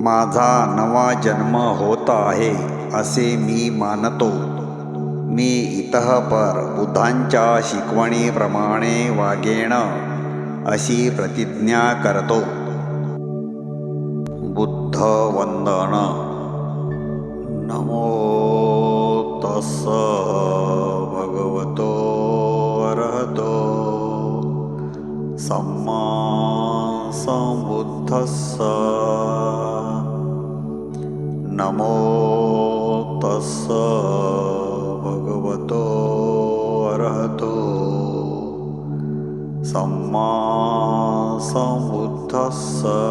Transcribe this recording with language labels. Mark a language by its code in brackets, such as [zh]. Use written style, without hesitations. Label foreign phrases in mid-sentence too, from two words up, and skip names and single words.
[mr] माझा नवा जन्म होत आहे असे मी मानतो. मी इतःपर बुद्धांच्या शिकवणीप्रमाणे वागेन अशी प्रतिज्ञा करतो. बुद्ध वंदन. [pi] नमो तस्स भगवतो अरहतो सम्मा संबुद्धस्स. नमो तस्स भगवतो अरहतो सम्मा संबुद्धस्स.